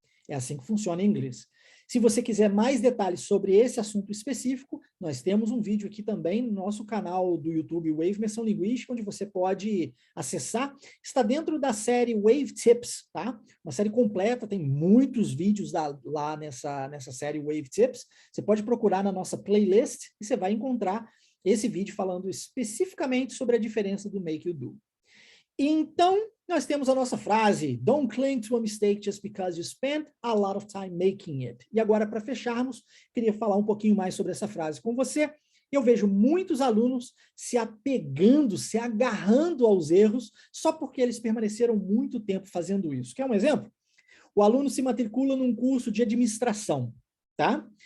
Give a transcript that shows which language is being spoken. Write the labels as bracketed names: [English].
[Portuguese] É assim que funciona em inglês. Se você quiser mais detalhes sobre esse assunto específico, nós temos um vídeo aqui também no nosso canal do YouTube Wave Imersão Linguística, onde você pode acessar. Está dentro da série Wave Tips, tá? Uma série completa, tem muitos vídeos lá nessa série Wave Tips. Você pode procurar na nossa playlist e você vai encontrar esse vídeo falando especificamente sobre a diferença do make e o do. Então, nós temos a nossa frase, [English] don't cling to a mistake just because you spent a lot of time making it. [Portuguese] E agora, para fecharmos, queria falar um pouquinho mais sobre essa frase com você. Eu vejo muitos alunos se apegando, se agarrando aos erros, só porque eles permaneceram muito tempo fazendo isso. Quer um exemplo? O aluno se matricula num curso de administração, tá?